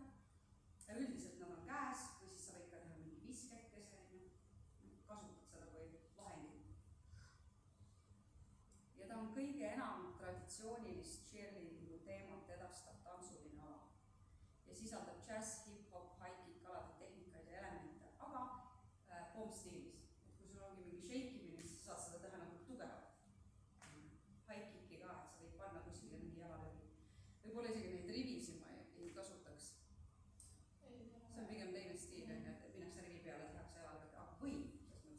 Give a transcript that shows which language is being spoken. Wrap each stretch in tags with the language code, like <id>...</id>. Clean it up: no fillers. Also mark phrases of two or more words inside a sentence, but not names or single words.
<et>Ja üldiselt nad on käes või siis sa võid ka teha mingi viskekese, kasutad seda kui vahendit. Ja ta on kõige enam traditsioonilist cheerleadingu teemat edastav tantsuline ala ja sisaldab džäss, hip-hop, high-kick alade tehnikaid ja elemente, aga pomp-stiilis. Et kui sul ongi mingi shakeimine, siis saad seda teha nagu tugevalt. High-kicki ka, et sa võid panna kuskile mingi jalalöögi. Võib-olla isegi neid rivisid ma ei kasutaks. See on pigem teine stiil, et minnakse rivi peale, tehakse jalalöögi, aga võib.</et>